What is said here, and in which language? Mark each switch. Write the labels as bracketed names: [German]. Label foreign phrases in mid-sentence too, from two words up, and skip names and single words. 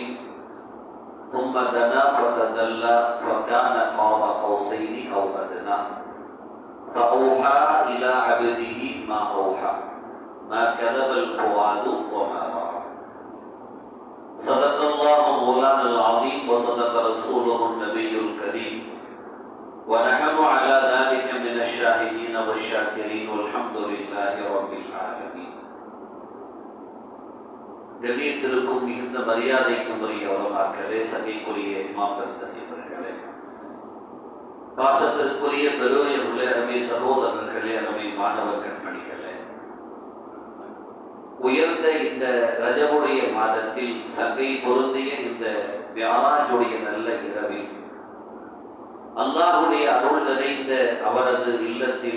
[Arabic] ثم دنا فتدلى فكان قاب قوسين أو أدنى فأوحى إلى عبده ما أوحى ما كذب الفؤاد وما رأى. صدق الله مولانا العظيم وصدق رسوله النبي الكريم، ونحن على ذلك من الشاهدين والشاكرين والحمد لله رب العالمين. [Tamil] கண்ணியத்திற்கும் மிகுந்த மரியாதைக்கும் உரிய உலமாக்களே, சபைக்குரிய இமாம் பெருந்தகைவர்களே, பாசத்திற்குரிய பெருமையுள்ள அருமை சகோதரர்களே, அருமை மாணவ கண்மணிகளே, உயர்ந்த இந்த ரஜபுடைய மாதத்தில் சங்கை பொருந்திய இந்த மிஅராஜுடைய நல்ல இரவில் அல்லாஹ்வுடைய அருள் நிறைந்த அவரது இல்லத்தில்